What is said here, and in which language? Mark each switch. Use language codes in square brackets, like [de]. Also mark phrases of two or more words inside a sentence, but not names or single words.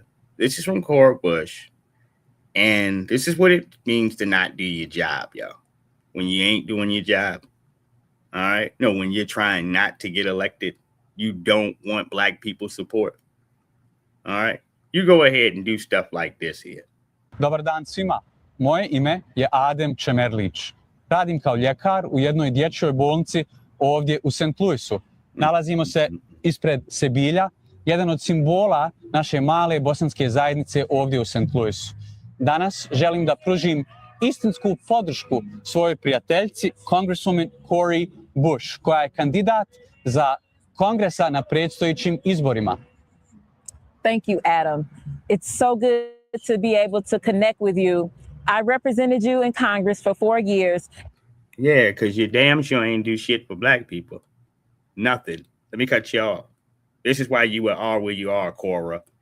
[en] This is from Cora Bush. And this is what it means to not do your job, y'all. When you ain't doing your job. All right. No, when you're trying not to get elected, you don't want black people support. All right. You go ahead and do stuff like this here. [bs] Dobar dan svima. Moje ime je Adem Čemerlić. Radim kao ljekar u jednoj dječjoj bolnici ovdje u St. Louisu. Nalazimo se ispred Sebilja, jedan od simbola naše male bosanske zajednice ovdje u St. Louisu. Danas želim da pružim istinsku podršku svojoj prijateljci, Congresswoman Cori Bush, koja je kandidat za kongresa na predstojećim izborima. [en] Thank you, Adam. It's so good to be able to connect with you. I represented you in Congress for 4 years. Yeah, because you damn sure ain't do shit for black people. Nothing. Let me cut you off. This is why you are where you are, Cora.